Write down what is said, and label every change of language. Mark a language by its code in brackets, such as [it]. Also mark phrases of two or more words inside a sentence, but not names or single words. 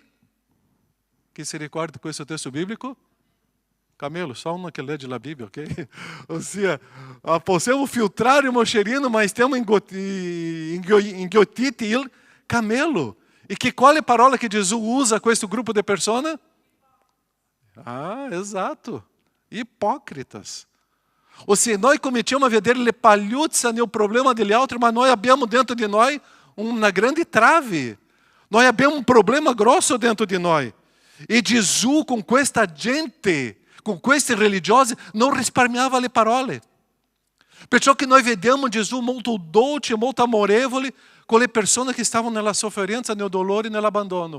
[it] Chi si ricorda di questo testo biblico? Camelo, só uno che legge la Bibbia, ok? Ossia, possiamo filtrare il moscerino, ma stiamo inghiottiti il camelo. E qual è la parola che Gesù usa a questo gruppo di persone? Esatto. Hipócritas. [pt] Ou seja, nós começamos a [it] vedere le pagliuzza nel problema degli altri, ma noi abbiamo dentro di noi una grande trave. Noi abbiamo un problema grosso dentro di noi. E Gesù con questa gente, con questi religiosi, non risparmiava le parole. Perciò che noi vediamo Gesù molto dolce, molto amorevole con le persone che stavano nella sofferenza, nel dolore e nell'abbandono.